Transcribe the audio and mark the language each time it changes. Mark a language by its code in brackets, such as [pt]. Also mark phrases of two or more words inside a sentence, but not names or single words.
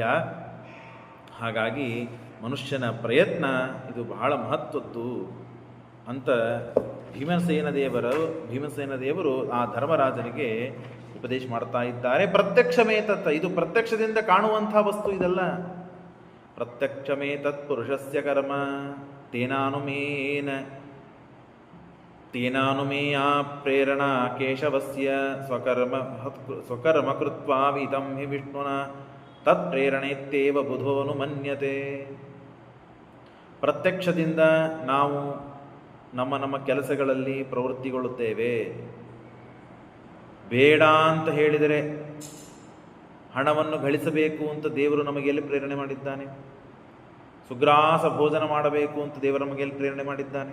[kn] ಹಾಗಾಗಿ ಮನುಷ್ಯನ ಪ್ರಯತ್ನ ಇದು ಬಹಳ ಮಹತ್ವದ್ದು ಅಂತ ಭೀಮಸೇನ ದೇವರು ಆ ಧರ್ಮರಾಜನಿಗೆ ಉಪದೇಶ ಮಾಡ್ತಾ ಇದ್ದಾರೆ. ಪ್ರತ್ಯಕ್ಷಮೇತತ್, ಇದು ಪ್ರತ್ಯಕ್ಷದಿಂದ ಕಾಣುವಂಥ ವಸ್ತು ಇದಲ್ಲ. [sa] ಪ್ರತ್ಯಕ್ಷಮೇತತ್ ಪುರುಷಸ್ಯ ಕರ್ಮ ತೇನಾನುಮೇಯ ಪ್ರೇರಣಾ ಕೇಶವಸ್ಯ ಸ್ವಕರ್ಮ ಕೃತ್ವಾ ವಿಹಿತಂ ಹಿ ವಿಷ್ಣುನಾ ತತ್ ಪ್ರೇರಣೆತ್ತೇವ ಬುಧೋನು ಮನ್ಯತೆ. [kn] ಪ್ರತ್ಯಕ್ಷದಿಂದ ನಾವು ನಮ್ಮ ಕೆಲಸಗಳಲ್ಲಿ ಪ್ರವೃತ್ತಿಗೊಳ್ಳುತ್ತೇವೆ. ಬೇಡ ಅಂತ ಹೇಳಿದರೆ ಹಣವನ್ನು ಗಳಿಸಬೇಕು ಅಂತ ದೇವರು ನಮಗೆ ಎಲ್ಲಿ ಪ್ರೇರಣೆ ಮಾಡಿದ್ದಾನೆ? ಸುಗ್ರಾಸ ಭೋಜನ ಮಾಡಬೇಕು ಅಂತ ದೇವರು ನಮಗೆ ಎಲ್ಲಿ ಪ್ರೇರಣೆ ಮಾಡಿದ್ದಾನೆ?